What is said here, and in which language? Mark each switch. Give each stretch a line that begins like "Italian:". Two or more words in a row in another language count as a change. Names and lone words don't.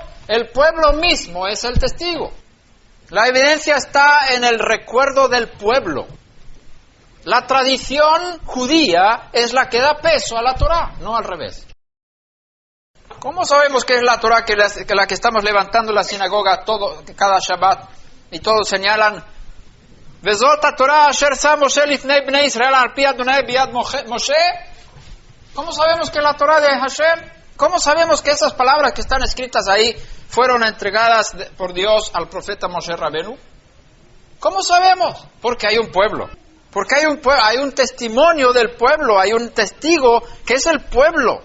Spanish: El pueblo mismo es el testigo. La evidencia está en el recuerdo del pueblo. La tradición judía es la que da peso a la Torá, no al revés. ¿Cómo sabemos que es la Torá que la que estamos levantando en la sinagoga cada Shabbat y todos señalan
Hebrew: וזאת תורה אשר שם משה לפני בני ישראל על פי אדוני ביד משה?
Spanish: ¿Cómo sabemos que la Torá de Hashem? ¿Cómo sabemos que esas palabras que están escritas ahí fueron entregadas por Dios al profeta Moshe Rabenu? ¿Cómo sabemos? Porque hay un pueblo. Porque hay un testimonio del pueblo, hay un testigo que es el pueblo.